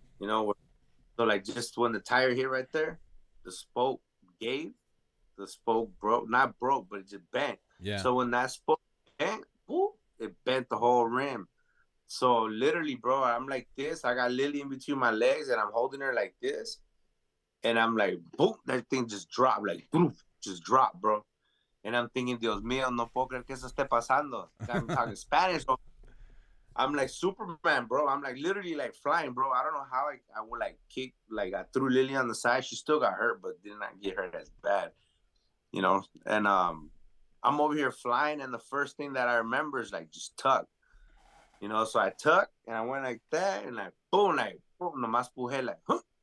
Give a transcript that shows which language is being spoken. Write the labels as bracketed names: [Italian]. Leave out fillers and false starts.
[English] where, so like just when the tire hit right there, the spoke gave, the spoke broke, not broke, but it just bent. Yeah. So when that spoke bent, whoop, it bent the whole rim. So literally, bro, I'm like this. I got Lily in between my legs, and I'm holding her like this, and I'm like, boom, that thing just dropped, like, boom, just dropped, bro. And I'm thinking, [Spanish] Dios mío, no puedo creer que eso esté pasando. [English] I'm talking Spanish. So I'm like Superman, bro. I'm like literally like flying, bro. I don't know how I would like kick, like I threw Lily on the side. She still got hurt, but did not get hurt as bad, And I'm over here flying, and the first thing that I remember is like just tuck, So I tuck and I went like that, and like boom, [Spanish] nomás pujé [English] like, huh.